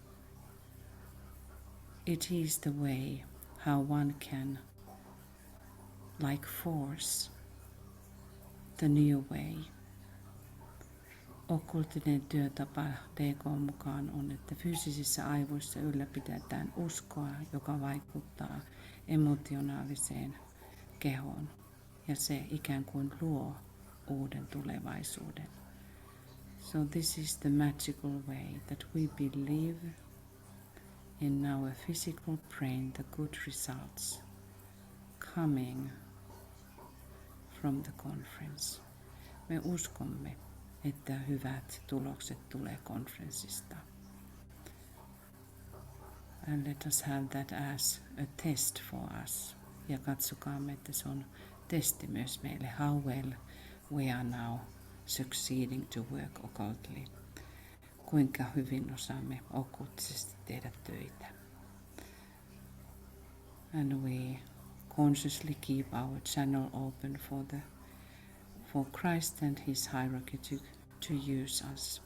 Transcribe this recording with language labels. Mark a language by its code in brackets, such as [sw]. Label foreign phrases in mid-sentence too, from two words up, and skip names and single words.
[en] It is the way how one can, like force, the new way. [fi] Okkultinen työtapa DK mukaan on, että fyysisissä aivoissa ylläpidetään uskoa, joka vaikuttaa emotionaaliseen kehoon. Ja se ikään kuin luo uuden tulevaisuuden. [en] So this is the magical way that we believe in our physical brain the good results coming from the conference. [fi] Me uskomme, että hyvät tulokset tulee konferenssista. [en] And let us have that as a test for us. [fi] Ja katsokaamme, että se on testi myös meille. [en] How well we are now succeeding to work occultly. [fi] Kuinka hyvin osaamme okkultisesti tehdä töitä. [en] And we consciously keep our channel open for Christ and his hierarchy to use us.